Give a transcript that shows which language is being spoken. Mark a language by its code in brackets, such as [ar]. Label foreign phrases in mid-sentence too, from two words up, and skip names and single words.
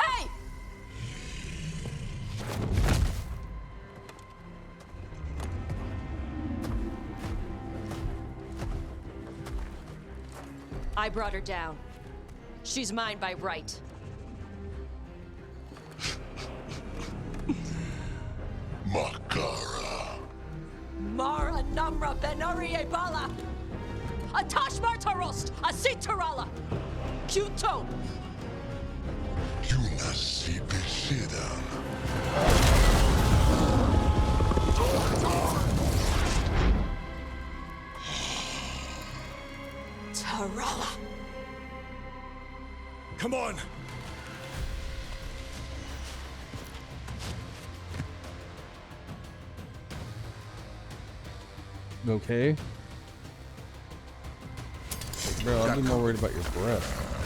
[en] Hey! I brought her down. She's mine by right. Makara. Mara Namra Benarie Bala! Atash Martarost! Asitarala! Kuto! Yunasi Besidan. Tarala! Come on! Okay. Bro, I'd be more worried about your breath.